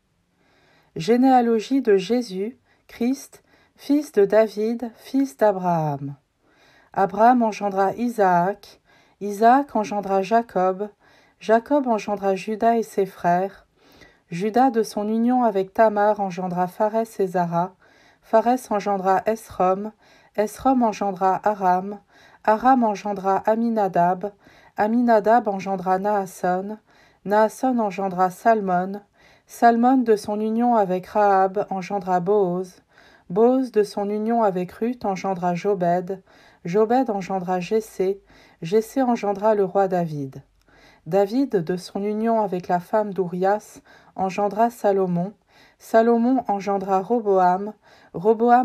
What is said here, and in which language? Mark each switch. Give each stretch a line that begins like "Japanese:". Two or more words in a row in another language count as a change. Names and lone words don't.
French: Généalogie de Jésus, Christ, fils de David, fils d'Abraham. Abraham engendra Isaac, Isaac engendra Jacob, Jacob engendra Juda et ses frères. Juda de son union avec Tamar engendra Pharès et Zara, Pharès engendra Esrom, Esrom engendra Aram, Aram engendra Aminadab, Aminadab engendra Naasson, Naasson engendra Salmon, Salmon de son union avec Rahab engendra Boaz, Boaz de son union avec Ruth engendra Jobed, Jobed engendra Jessé, Jessé engendra le roi David. David de son union avec la femme d'Urias engendra Salomon, Salomon engendra Roboam, Roboam